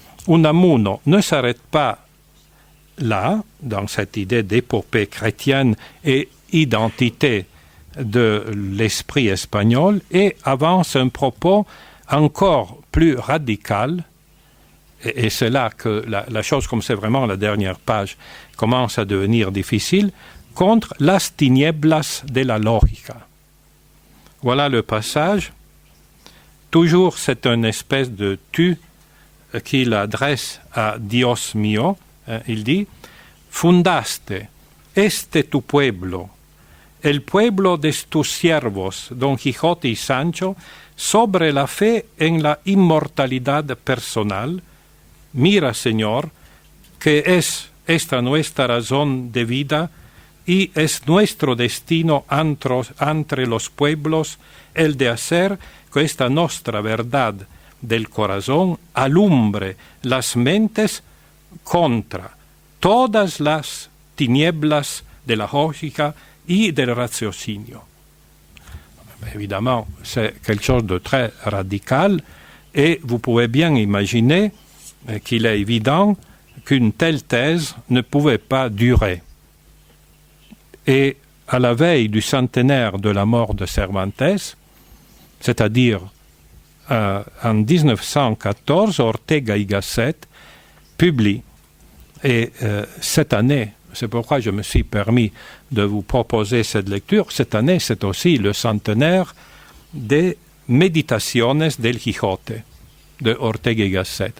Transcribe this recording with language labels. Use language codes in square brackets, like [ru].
[fr] Unamuno ne s'arrête pas là, dans cette idée d'épopée chrétienne et identité de l'esprit espagnol, et avance un propos encore plus radical, et c'est là que la chose, comme c'est vraiment la dernière page, commence à devenir difficile, contre [es] las tinieblas de la lógica. [fr] Voilà le passage. Toujours, c'est une espèce de tu qu'il adresse à [es] Dios mío. [fr] Il dit, [es] fundaste este tu pueblo, el pueblo de tus siervos, Don Quijote y Sancho, sobre la fe en la inmortalidad personal. Mira, Señor, que es esta nuestra razón de vida y es nuestro destino entre los pueblos el de hacer que esta nuestra verdad del corazón alumbre las mentes contra todas las tinieblas de la lógica y del raciocinio. [fr] Évidemment, c'est quelque chose de très radical et vous pouvez bien imaginer qu'il est évident qu'une telle thèse ne pouvait pas durer. Et à la veille du centenaire de la mort de Cervantes, c'est-à-dire en 1914, Ortega y Gasset publie, et cette année, c'est pourquoi je me suis permis de vous proposer cette lecture, cette année c'est aussi le centenaire des Meditaciones del Quijote de Ortega y Gasset.